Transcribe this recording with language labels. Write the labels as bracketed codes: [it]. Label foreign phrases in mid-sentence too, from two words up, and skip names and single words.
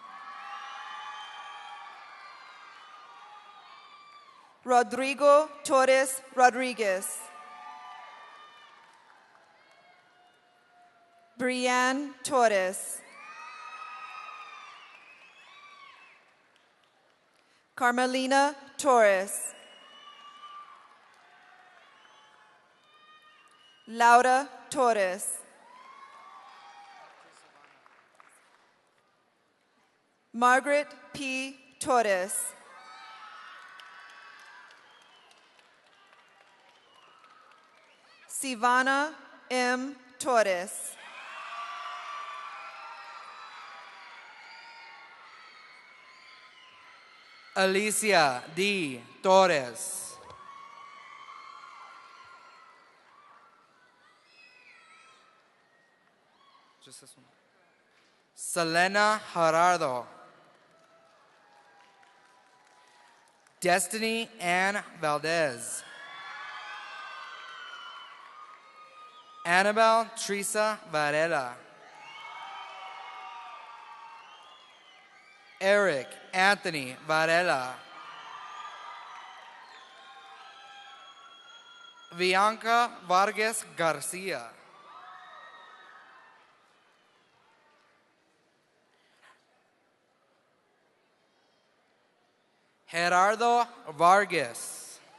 [en] Rodrigo Torres Rodriguez. Brianne Torres. Carmelina Torres. Laura Torres. Margaret P. Torres. Sivana M. Torres. Alicia D. Torres. Just this one. Selena Gerardo. Destiny Ann Valdez. Annabelle Teresa Varela. Eric Anthony Varela. Bianca Vargas Garcia. Gerardo Vargas.